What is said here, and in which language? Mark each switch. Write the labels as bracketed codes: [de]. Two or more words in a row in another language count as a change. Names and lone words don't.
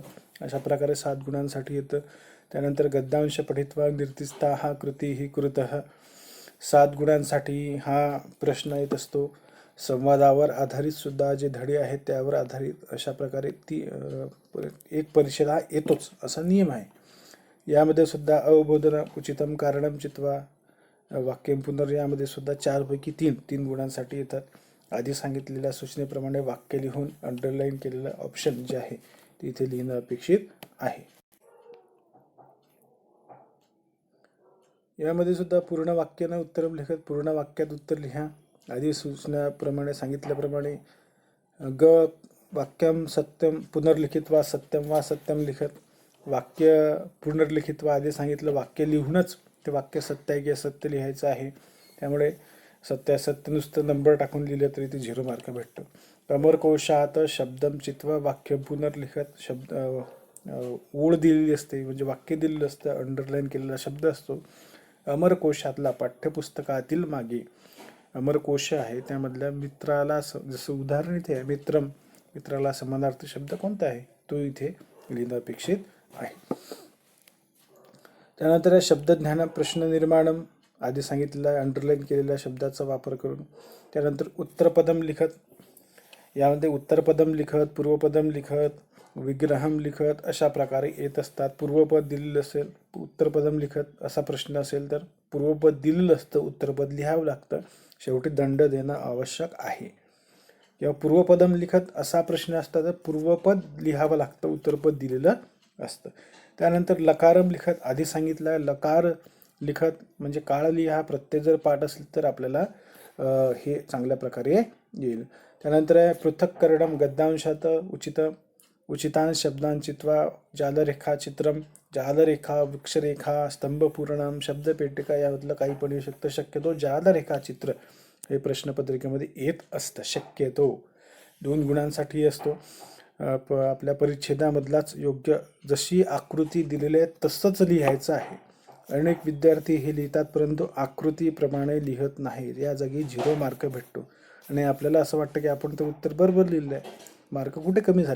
[mr] अशा प्रकारे 7 गुणांसाठी येतं. त्यानंतर [sa] गद्यांश पठित्वा निर्दिष्टा हा कृती ही कृतः. [mr] 7 गुणांसाठी हा प्रश्न येत असतो. संवादावर आधारित सुद्धा जे धडे आहेत त्यावर आधारित अशा प्रकारे एक परिच्छेद हा येतोच असा नियम आहे. यामध्ये सुद्धा [sa] अवबोधन उचितम कारणम चित्वा वाक्यम पुनर, [mr] यामध्ये सुद्धा 4पैकी 3 गुणांसाठी येतात. आधी सांगितलेल्या सूचनेप्रमाणे वाक्य लिहून अंडरलाईन केलेलं ऑप्शन जे आहे ते इथे लिहिणं अपेक्षित आहे. यामध्ये सुद्धा पूर्ण वाक्यानं [sa] उत्तरम लिखत, [mr] पूर्ण वाक्यात उत्तर लिहा. आधी सूचनाप्रमाणे सांगितल्याप्रमाणे [sa] वाक्यम सत्यम पुनर्लिखित्वा सत्यम वा सत्यम लिखत. वाक्य पुनर्लिखित्वा [mr] आधी सांगितलं वाक्य लिहूनच ते वाक्य सत्य आहे की असत्य लिहायचं आहे. त्यामुळे सत्य असत्य नुसतं नंबर टाकून लिहिलं तरी ते 0 मार्क भेटतं. [sa] अमरकोशात शब्दम चित्वा वाक्य पुनर्लिखत. [mr] शब्द ओळ दिलेली असते, म्हणजे वाक्य दिलेलं असतं, अंडरलाईन केलेला शब्द असतो. अमरकोशातला पाठ्यपुस्तकातील मागे अमरकोश आहे त्यामधल्या मित्राला, जसं उदाहरण इथे आहे मित्राला समानार्थी शब्द कोणता आहे तो इथे लिहिणं अपेक्षित आहे. त्यानंतर [sa] शब्दज्ञान प्रश्न निर्माणम [mr] आधी सांगितलेला अंडरलाईन केलेल्या शब्दाचा वापर करून. त्यानंतर [sa] उत्तरपदम लिखत. [mr] यामध्ये [sa] उत्तरपदम लिखत, पूर्वपदम लिखत, विग्रहम लिखत [mr] अशा प्रकारे येत असतात. पूर्वपद दिलेलं असेल, [sa] उत्तरपदम लिखत [mr] असा प्रश्न असेल तर पूर्वपद दिलेलं असतं, उत्तरपद लिहावं लागतं, शेवटी दंड देणं आवश्यक आहे. किंवा [sa] पूर्वपदम लिखत [mr] असा प्रश्न असता तर पूर्वपद लिहावं लागतं, उत्तरपद दिलेलं असतं. त्यानंतर [sa] लकारम लिखत, [mr] आधी सांगितलं [sa] लकार लिखत [mr] म्हणजे काळ लिहा. प्रत्यय जर पाठ असेल तर आपल्याला हे चांगल्या प्रकारे येईल. [sa] त्यानंतर पृथक्करणम गद्यांशात उचितांश शब्दांचित्वा जालरेखा चित्रम. [mr] जालरेखा, वृक्षरेखा, स्तंभपूरणम, शब्दपेटिका यामधलं काही पण येऊ शकतं. शक्यतो जालरेखा चित्र हे प्रश्नपत्रिकेमध्ये येत असतं. शक्यतो 2 गुणांसाठी असतो. आपल्या परिच्छेदामधलाच योग्य जशी आकृती दिलेली आहे तसंच लिहायचं आहे. अनेक विद्यार्थी हे लिहितात परंतु आकृतीप्रमाणे लिहत नाहीत, या जागी 0 मार्क भेटतो आणि आपल्याला असं वाटतं की आपण तर उत्तर बरोबर लिहिलं आहे, मार्क कुठे कमी झाले.